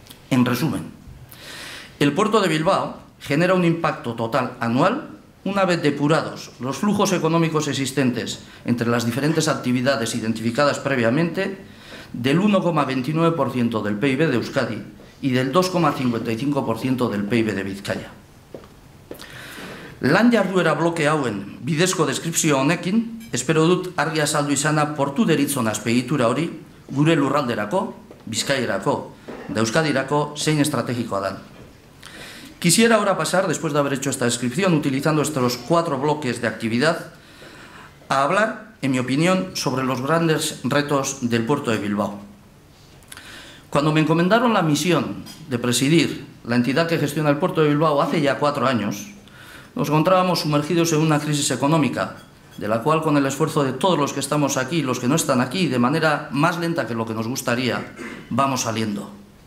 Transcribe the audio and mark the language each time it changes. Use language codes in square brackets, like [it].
[es] En resumen, el puerto de Bilbao genera un impacto total anual, una vez depurados los flujos económicos existentes entre las diferentes actividades identificadas previamente, del 1,29% del PIB de Euskadi y del 2,55% del PIB de Bizkaia. [eu] Lan jarduera bloke hauen bidezko deskripzio honekin, espero dut argi azaldu izana portu deritzon azpiegitura hori gure lurralderako, Bizkaierako, de Euskadirako zein estrategikoa dan. [es] Quisiera ahora pasar, después de haber hecho esta descripción, utilizando estos 4 bloques de actividad, a hablar, en mi opinión, sobre los grandes retos del puerto de Bilbao. Cuando me encomendaron la misión de presidir la entidad que gestiona el puerto de Bilbao hace ya 4 años, nos encontrábamos sumergidos en una crisis económica, de la cual, con el esfuerzo de todos los que estamos aquí y los que no están aquí, de manera más lenta que lo que nos gustaría, vamos saliendo.